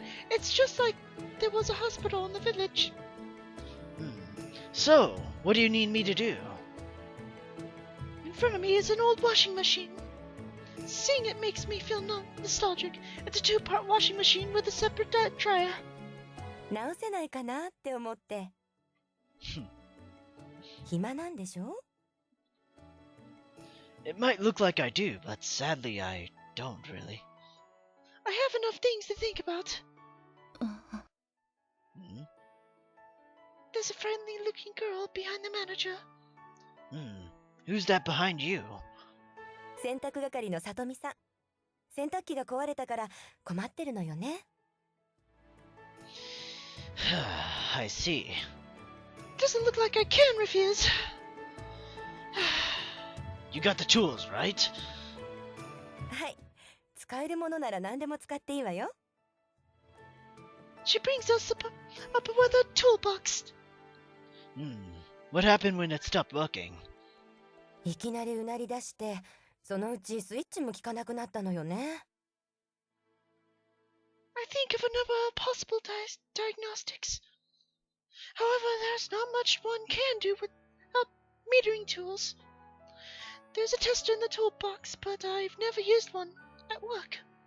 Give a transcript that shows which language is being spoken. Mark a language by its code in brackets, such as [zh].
[en] It's just like there was a hospital in the village. So, what do you need me to do? In front of me is an old washing machine. Seeing it makes me feel nostalgic. It's a 2-part washing machine with a separate dryer. [ja] 直せないかなって思って。暇なんでしょ? [en] It might look like I do, but sadly I don't really. I have enough things to think about. There's a friendly-looking girl behind the manager. Who's that behind you? [ja] 洗濯係のさとみさん。洗濯機が壊れたから困ってるのよね。 [en] I see. Doesn't look like I can refuse. You got the tools, right? [ja] はい。使えるものなら何でも使っていいわよ。 [en] She brings us up with a toolbox. What happened when it stopped working? [ja] いきなりうなり出して、そのうちスイッチも効かなくなったのよね。 [en] I think of a number of possible diagnostics. However, there's not much one can do without metering tools. There's a tester in the toolbox, but I've never used one at work.